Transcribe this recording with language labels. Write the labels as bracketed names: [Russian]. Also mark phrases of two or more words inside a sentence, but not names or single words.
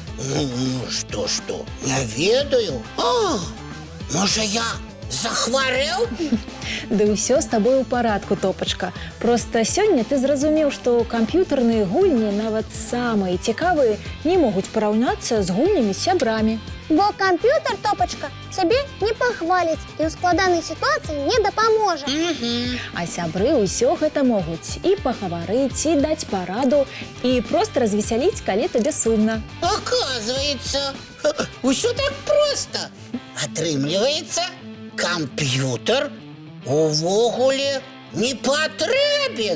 [Belarusian] Што? Не ведаю. А, можа я захварэў? Да ўсё з табой у парадку, топачка. Проста сёння ты зразумеў, што камп'ютарныя гульні, нават самыя цікавыя, не могуць параўнацца з гульнямі з сябрамі. [Russian] Бо компьютер, Топочка, тебе не похвалить и в складанной ситуации не допоможет. [Belarusian] А сябры ўсё гэта могуць і пагаварыць, і даць параду, і проста развесяліць, калі табе сумна. Оказывается, усё так просто. Атрымліваецца, камп'ютар увогуле не патрэбен.